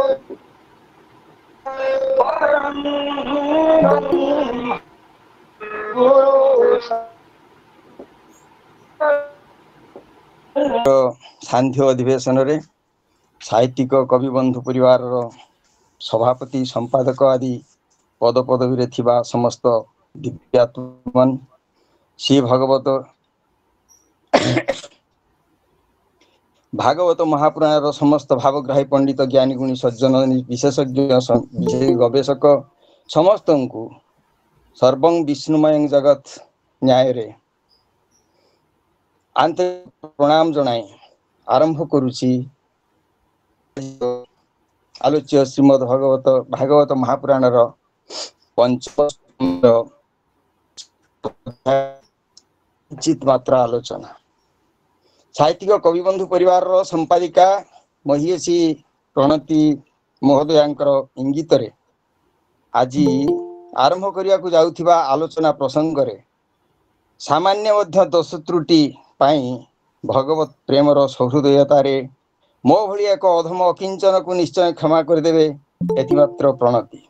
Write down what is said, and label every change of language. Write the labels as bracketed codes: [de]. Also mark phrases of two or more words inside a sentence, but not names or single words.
[or] ପରମ ଗୁରୁ ସାନ୍ଧ୍ୟ ଅଧିବେଶନ ରେ ସାହିତ୍ୟିକ କବି ବନ୍ଧୁ ପରିବାର ସଭାପତି ସମ୍ପାଦକ ଆଦି ପଦ ପଦବୀ ରେ ଥିବା ସମସ୍ତ ଦିବ୍ୟାତ୍ମନ ଶ୍ରୀ ଭାଗବତ ମହାପୁରାଣ ସମସ୍ତ ଭାବଗ୍ରାହୀ ପଣ୍ଡିତ ଜ୍ଞାନୀ ଗୁଣୀ ସଜ୍ଜନ ବିଶେଷଜ୍ଞ ଗବେଷକ ସମସ୍ତ କୁ ସର୍ବଂ ବିଷ୍ଣୁମୟ ଜଗତ ନ୍ୟାୟ ରେ ଆନ୍ତରିକ ପ୍ରଣାମ ଜଣାଇ ଆରମ୍ଭ କରୁଛି ଆଲୋଚ୍ୟ ଶ୍ରୀମଦ୍ ଭାଗବତ ମହାପୁରାଣ ପଞ୍ଚମ ଚିତ ମାତ୍ରା ଆଲୋଚନା ସାହିତ୍ୟିକ କବିବନ୍ଧୁ ପରିବାର ସମ୍ପାଦିକା ମହିଷୀ ପ୍ରଣତି ମହୋଦୟାଙ୍କର ଇଙ୍ଗିତ ରେ ଆଜ ଆରମ୍ଭ କରିଆ କୁ ଯାଉଥିବା ଆଲୋଚନା ପ୍ରସଙ୍ଗ ରେ ସାମାନ୍ୟ ମଧ୍ୟ ଦୋଷ ତ୍ରୁଟି ପାଇଁ ଭଗବତ ପ୍ରେମର ସହୃଦୟତା ରେ ମୋ ଭଳି ଏକ ଅଧମ ଅକିଞ୍ଚନ କୁ ନିଶ୍ଚୟ କ୍ଷମା କରି ଦେବେ ଏତି ମାତ୍ର ପ୍ରଣତି।